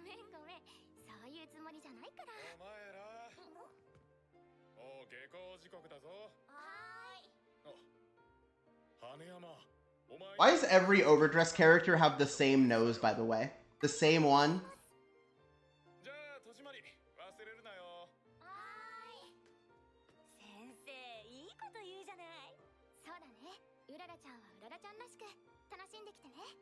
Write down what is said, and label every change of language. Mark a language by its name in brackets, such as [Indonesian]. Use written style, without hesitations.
[Japanese] ごめんそういうつもりじゃないから。お前ら、もう下校時刻だぞ。はーい。羽山、お前 [English] Why does every overdressed character have the same nose, by the way? The same one? [Japanese] じゃあ戸締まり忘れるなよ。はーい。先生、いいこと言うじゃない。そうだね。うららちゃんはうららちゃんらしく楽しんできてね。